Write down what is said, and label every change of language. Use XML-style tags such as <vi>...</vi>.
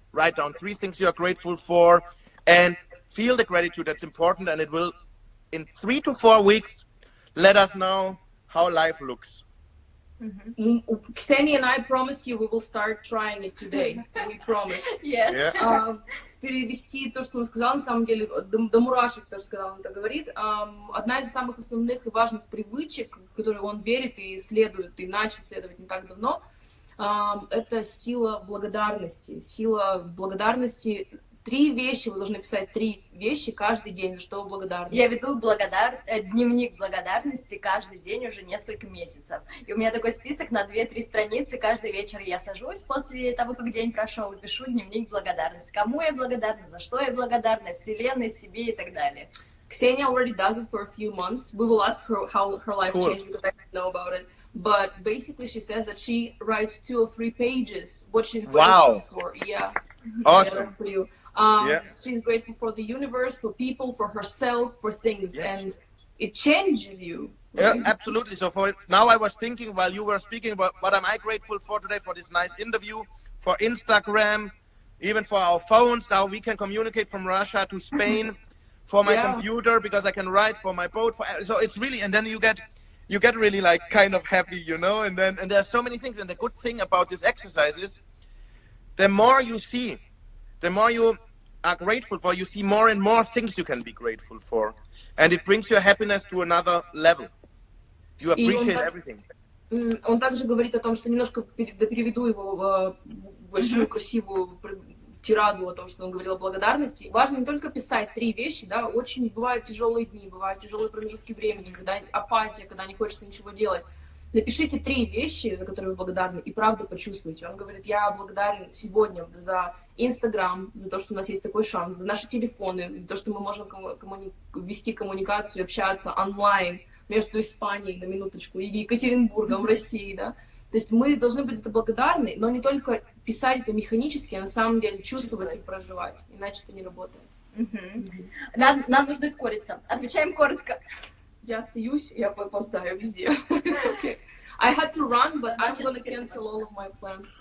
<en>Write down 3 things you are grateful for and feel the gratitude. That's important, and it will, in 3 to 4 weeks, let us know how life looks. Ksenia and I promise you we will start trying it today. We promise. Yes. Yeah.</en> <ru>Перевести то, что он сказал, на самом деле, до мурашек, то, что он это говорит. Одна из самых основных и важных привычек, в которые он верит и исследует, и начал исследовать не так давно, это сила благодарности. Сила благодарности. 3 вещи, вы должны писать 3 вещи каждый день, за что вы благодарны. Я веду дневник благодарности каждый день уже несколько месяцев. И у меня такой список на 2-3 страницы. Каждый вечер я сажусь после того, как день прошел, и пишу дневник благодарности. Кому я благодарна, за что я благодарна, Вселенной, себе и так далее.</ru> <en>Ksenia already does it for a few months. We will ask her how her life changed, because I didn't know about it. But basically she says that she writes 2 or 3 pages what she's grateful for. Yeah. Awesome. Yeah, that's for you. She's grateful for the universe, for people, for herself, for things, and it changes you. Right? Yeah, absolutely. So now I was thinking while you were speaking about what am I grateful for today, for this nice interview, for Instagram, even for our phones. Now we can communicate from Russia to Spain, for my computer, because I can write, for my boat. So it's really, and then you get really like kind of happy, and there's so many things. And the good thing about this exercise is the more you see, the more you are grateful for, you see more and more things you can be grateful for. And it brings your happiness to another level. You appreciate everything.</en> <ru>Он также говорит о том, что немножко переведу его в большую красивую тираду о том, что он говорил о благодарности. Важно не только писать 3 вещи, да, очень бывают тяжелые дни, бывают тяжелые промежутки времени, когда апатия, когда не хочется ничего делать. Напишите 3 вещи, за которые вы благодарны, и правда почувствуйте. Он говорит, я благодарен сегодня за Инстаграм, за то, что у нас есть такой шанс, за наши телефоны, за то, что мы можем вести коммуникацию, общаться онлайн между Испанией, на минуточку, и Екатеринбургом в России, да. То есть мы должны быть за это благодарны, но не только писать это механически, а на самом деле чувствовать и проживать, иначе это не работает. Нам нужно ускориться. Отвечаем коротко. Я остаюсь, я опоздаю везде.</ru> <en>It's okay. I had to run, but I'm gonna cancel all of my plans.</en>